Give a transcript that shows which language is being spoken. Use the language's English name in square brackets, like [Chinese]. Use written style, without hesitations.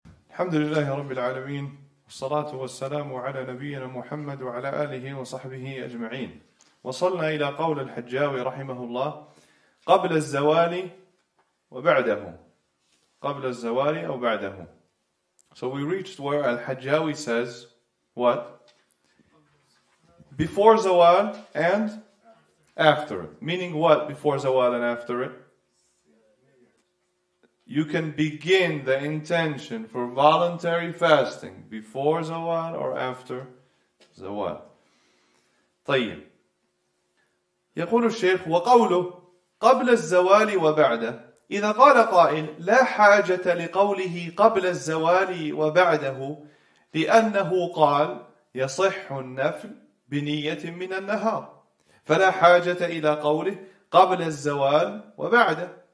[Arabic] الحمد لله رب العالمين والصلاة والسلام على نبينا محمد وعلى آله وصحبه أجمعين. وصلنا إلى قول الحجاوي رحمه الله قبل الزوال وبعده. قبل الزوال أو بعده. [English] So we reached where Al-Hajjawi says what? Before Zawal and after it. Meaning what before Zawal and after it? You can begin the intention for voluntary fasting before Zawal or after Zawal. [Arabic] طيب. يقول الشيخ وقوله قبل الزوال وبعده. إذا قال قائل لا حاجة لقوله قبل الزوال وبعده لأنه قال يصح النفل بنية من النهار فلا حاجة إلى قوله قبل الزوال وبعده.